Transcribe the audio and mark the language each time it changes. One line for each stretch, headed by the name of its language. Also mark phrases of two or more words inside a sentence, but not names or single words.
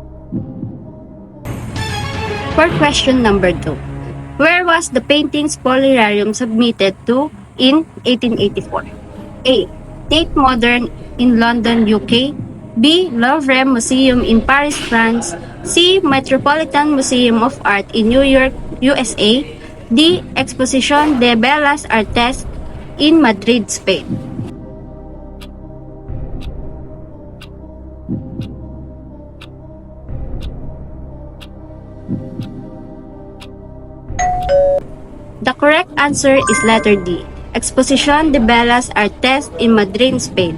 English: For question number 2, where was the painting Spolarium submitted to in 1884? A. Tate Modern in London, UK. B. Louvre Museum in Paris, France. C. Metropolitan Museum of Art in New York, USA. D. Exposición de Bellas Artes in Madrid, Spain. The correct answer is letter D. Exposición de Bellas Artes in Madrid, Spain.